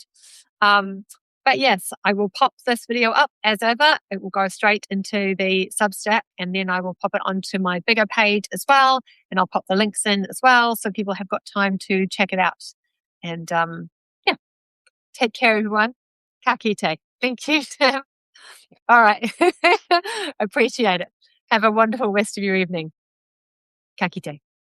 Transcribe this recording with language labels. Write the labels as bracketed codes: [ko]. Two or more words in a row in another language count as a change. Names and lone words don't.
[en] But yes, I will pop this video up as ever. It will go straight into the Substack, and then I will pop it onto my bigger page as well. And I'll pop the links in as well, so people have got time to check it out. And yeah, take care, everyone. [mi] Ka kite. [en] Thank you, Tim. All right. Appreciate it. Have a wonderful rest of your evening. [mi] Ka kite.